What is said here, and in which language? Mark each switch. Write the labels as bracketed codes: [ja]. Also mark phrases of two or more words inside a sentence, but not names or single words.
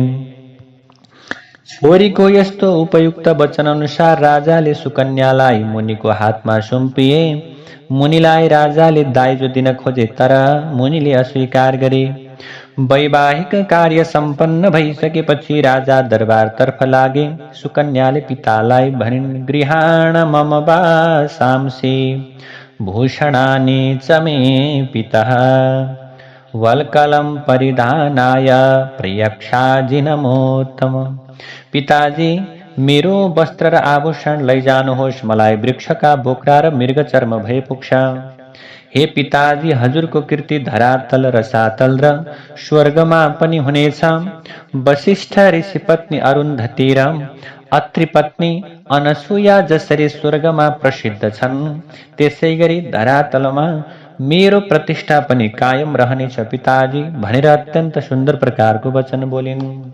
[ne] छोरीको यस्तो उपयुक्त वचन अनुसार राजाले सुकन्यालाई मुनिको हातमा सुम्पिए। मुनिलाई राजाले दाइजो दिन खोजे तर मुनिले अस्वीकार गरे। वैवाहिक कार्य सम्पन्न भइसकेपछि राजा दरबारतर्फ लागे। सुकन्याले पितालाई भनिन्, [sa] गृहाण मम वासांसि भूषणानि च मे पितः वल्कलं परिधानाय प्रयक्षाजि नमोत्तम। [ne] पिताजी, मेरो वस्त्र र आभूषण लैजानुहोस्, मलाई वृक्षका बोक्रा र मृग चर्म भए पुग्छ। हे पिताजी, हजुरको कीर्ति धरातल र सातल र स्वर्गमा पनि हुनेछ। वशिष्ठ ऋषि पत्नी अरुन्धती र अत्रि पत्नी अनसुया जसरी स्वर्गमा प्रसिद्ध छन्, त्यसै गरी धरातलमा मेरो प्रतिष्ठा पनि कायम रहनेछ पिताजी भनेर अत्यन्त सुन्दर प्रकारको वचन बोलिन्।